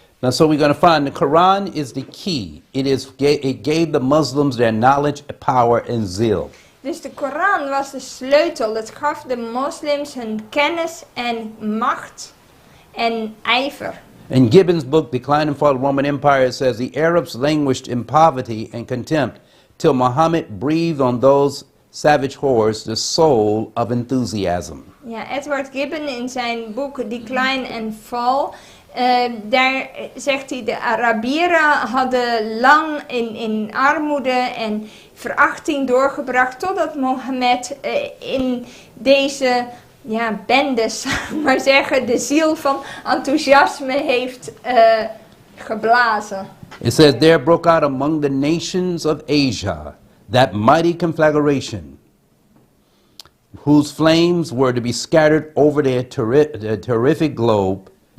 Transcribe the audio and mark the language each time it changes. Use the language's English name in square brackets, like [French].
[English] Now, so we're going to find the Quran is the key. It gave the Muslims their knowledge, power, and zeal. [Dutch] Dus de Koran was de sleutel. Het gaf de moslims hun kennis en macht en ijver. [English] In Gibbon's book, Decline and Fall of the Roman Empire, it says the Arabs languished in poverty and contempt till Muhammad breathed on those savage hordes the soul of enthusiasm. [Dutch] Ja, Edward Gibbon in zijn boek Decline and Fall, daar zegt hij de Arabieren hadden lang in armoede en verachting doorgebracht totdat Mohammed in deze bendes, maar zeggen, de ziel van enthousiasme heeft geblazen. [English] It says, there broke out among the nations of Asia that mighty conflagration, whose flames were to be scattered over the terrified globe,